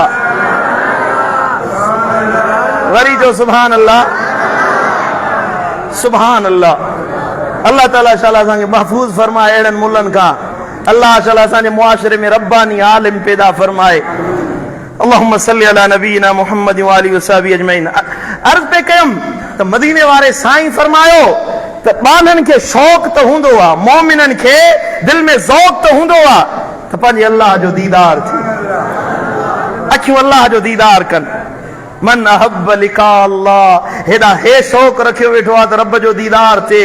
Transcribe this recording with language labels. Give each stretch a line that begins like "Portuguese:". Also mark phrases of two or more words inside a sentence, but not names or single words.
Sindhi: वरी जो
Arabic: سبحان الله سبحان الله.
Sindhi: अल्लाह ताला शाला असांखे महफ़ूज़ फरमाए अहिड़नि मुल्हनि खां। अल्लाह शाला असांजे मुआशरे में रब्बानी आलिम पैदा फरमाए।
Arabic: اللهم صل على نبينا محمد وآله وصحبه أجمعين.
Sindhi: अर्ज़ पे कयम त मदीने वारे साईं फरमायो त ॿारनि खे शौक़ त हूंदो आहे, मोमिननि खे दिलि में ज़ौक़ त हूंदो आहे त पंहिंजे अल्लाह जो दीदार थी, अखियूं अल्लाह जो दीदार कनि।
Arabic: من أحب لقاء الله,
Sindhi: हेॾा हे शौक़ रखियो वेठो आहे त रब जो दीदार थिए।